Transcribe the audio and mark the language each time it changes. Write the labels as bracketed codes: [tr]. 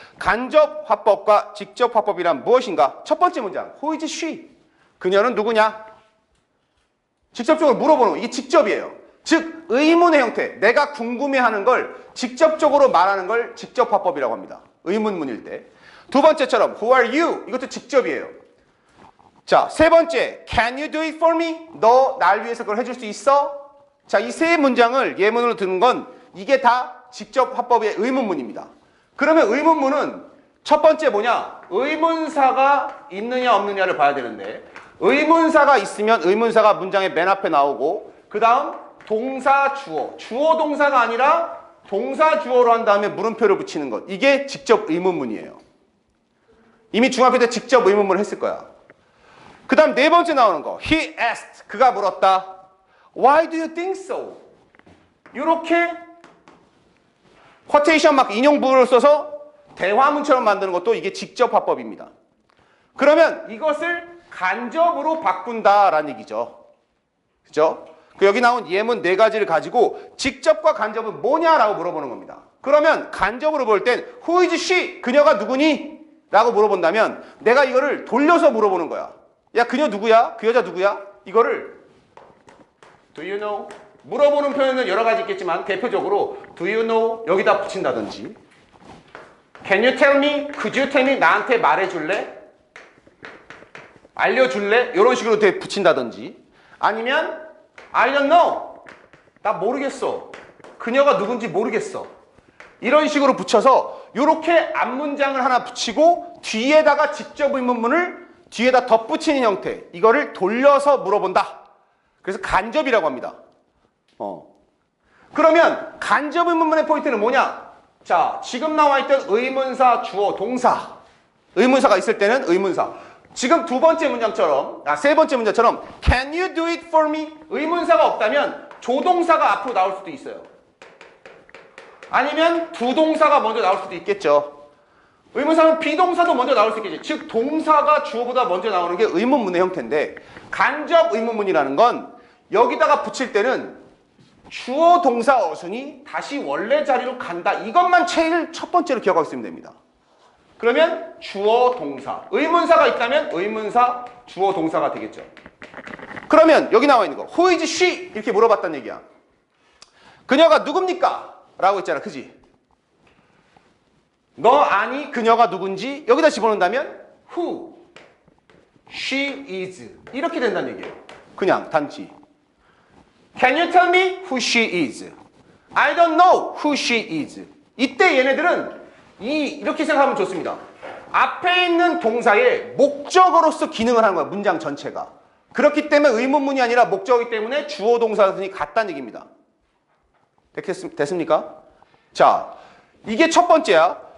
[ko] 간접화법과 직접화법이란 무엇인가? 첫 번째 문장, [en] Who is she? [ko] 그녀는 누구냐? 직접적으로 물어보는 거. 이게 직접이에요. 즉 의문의 형태, 내가 궁금해하는 걸 직접적으로 말하는 걸 직접화법이라고 합니다. 의문문일 때. 두 번째처럼 [en] Who are you? [ko] 이것도 직접이에요. 자, 세 번째 [en] Can you do it for me? [ko] 너 날 위해서 그걸 해줄 수 있어? 자, 이 세 문장을 예문으로 드는 건 이게 다 직접화법의 의문문입니다. 그러면 의문문은 첫 번째 뭐냐? 의문사가 있느냐 없느냐를 봐야 되는데 의문사가 있으면 의문사가 문장의 맨 앞에 나오고 그 다음 동사 주어, 주어 동사가 아니라 동사 주어로 한 다음에 물음표를 붙이는 것, 이게 직접 의문문이에요. 이미 중학교 때 직접 의문문을 했을 거야. 그 다음 네 번째 나오는 거, [en] He asked, [ko] 그가 물었다. [en] Why do you think so? [ko] 이렇게 쿼테이션 마크, 인용부를 써서 대화문처럼 만드는 것도 이게 직접 화법입니다. 그러면 이것을 간접으로 바꾼다라는 얘기죠. 그죠? 여기 나온 예문 네 가지를 가지고 직접과 간접은 뭐냐라고 물어보는 겁니다. 그러면 간접으로 볼 땐 [en] Who is she? [ko] 그녀가 누구니? 라고 물어본다면 내가 이거를 돌려서 물어보는 거야. 야, 그녀 누구야? 그 여자 누구야? 이거를 [en] Do you know? [ko] 물어보는 표현은 여러 가지 있겠지만 대표적으로 [en] Do you know? [ko] 여기다 붙인다든지 [en] Can you tell me? Could you tell me? [ko] 나한테 말해줄래? 알려줄래? 이런 식으로 붙인다든지 아니면 [en] I don't know. [ko] 나 모르겠어. 그녀가 누군지 모르겠어. 이런 식으로 붙여서 이렇게 앞문장을 하나 붙이고 뒤에다가 직접 의문문을 뒤에다 덧붙이는 형태. 이거를 돌려서 물어본다. 그래서 간접이라고 합니다. 그러면 간접 의문문의 포인트는 뭐냐? 자, 지금 나와 있던 의문사, 주어, 동사. 의문사가 있을 때는 의문사. 지금 세 번째 문장처럼 [en] Can you do it for me? [ko] 의문사가 없다면 조동사가 앞으로 나올 수도 있어요. 아니면 부동사가 먼저 나올 수도 있겠죠. 의문사는 비동사도 먼저 나올 수 있겠지. 즉 동사가 주어보다 먼저 나오는 게 의문문의 형태인데 간접 의문문이라는 건 여기다가 붙일 때는 주어 동사 어순이 다시 원래 자리로 간다. 이것만 제일 첫 번째로 기억하고 있으면 됩니다. 그러면 주어 동사. 의문사가 있다면 의문사 주어 동사가 되겠죠. 그러면 여기 나와 있는 거 [en] Who is she? [ko] 이렇게 물어봤다는 얘기야. 그녀가 누굽니까? 라고 했잖아. 그지? 너 아니 그녀가 누군지 여기다 집어넣는다면 Who? [en] She is. [ko] 이렇게 된다는 얘기예요. 그냥 단지. [en] Can you tell me who she is? I don't know who she is. [ko] 이때 얘네들은 이렇게 생각하면 좋습니다. 앞에 있는 동사의 목적어로서 기능을 하는 거야. 문장 전체가. 그렇기 때문에 의문문이 아니라 목적이기 때문에 주어 동사순이 같다는 얘기입니다. 됐습니까? 자, 이게 첫 번째야.